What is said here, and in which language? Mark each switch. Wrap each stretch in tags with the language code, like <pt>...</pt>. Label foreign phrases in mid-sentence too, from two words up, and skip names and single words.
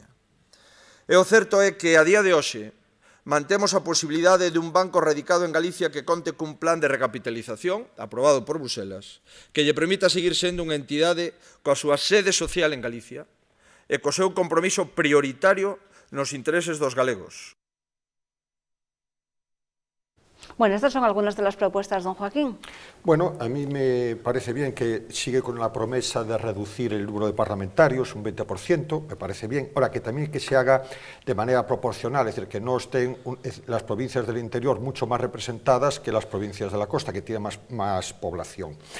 <gl>E o certo é que a día de hoxe mantemos a posibilidade de un banco radicado en Galicia que conte cun plan de recapitalización aprobado por Bruselas que lle permita seguir sendo unha entidade coa súa sede social en Galicia e co seu compromiso prioritario nos intereses dos galegos.</gl> <es>Bueno, estas son algunas de las propuestas, don Joaquín. Bueno, a mí me parece bien que sigue con la promesa de reducir el número de parlamentarios un 20%, me parece bien. Ahora, que también que se haga de manera proporcional, es decir, que no estén las provincias del interior mucho más representadas que las provincias de la costa, que tienen más población.</es>